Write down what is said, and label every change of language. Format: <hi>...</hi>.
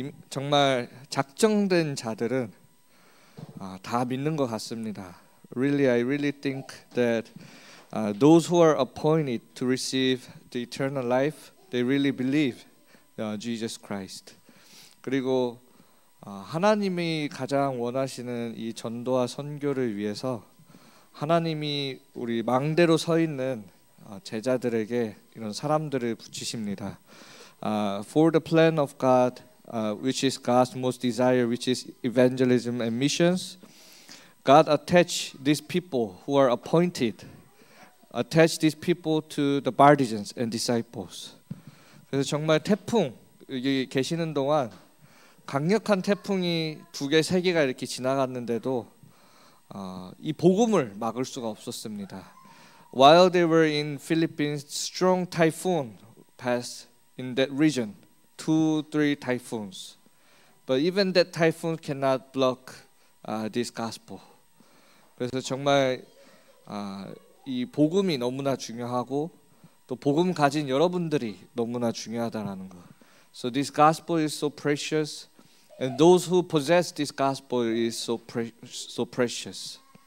<ko>정말 작정된 자들은 다 믿는 것 같습니다.</ko> <en>Really, I really think that those who are appointed to receive the eternal life, they really believe Jesus Christ.</en> <ko>그리고 하나님이 가장 원하시는 이 전도와 선교를 위해서 하나님이 우리 망대로 서 있는 제자들에게 이런 사람들을 붙이십니다.</ko> <en>For the plan of God, which is God's most desire, which is evangelism and missions, God attached these people who are appointed, attached these people to the partisans and disciples.</en> <ko>그래서 정말 태풍 여기 계시는 동안 강력한 태풍이 2개, 3개가 이렇게 지나갔는데도 이 복음을 막을 수가 없었습니다.</ko> <en>While they were in Philippines, strong typhoon passed in that region, 2-3 typhoons. But even that typhoon cannot block this gospel.</en> <ko>그래서 정말 이 복음이 너무나 중요하고 또 복음 가진 여러분들이 너무나 중요하다라는 거.</ko> <en>So this gospel is so precious. And those who possess this gospel is so precious.</en>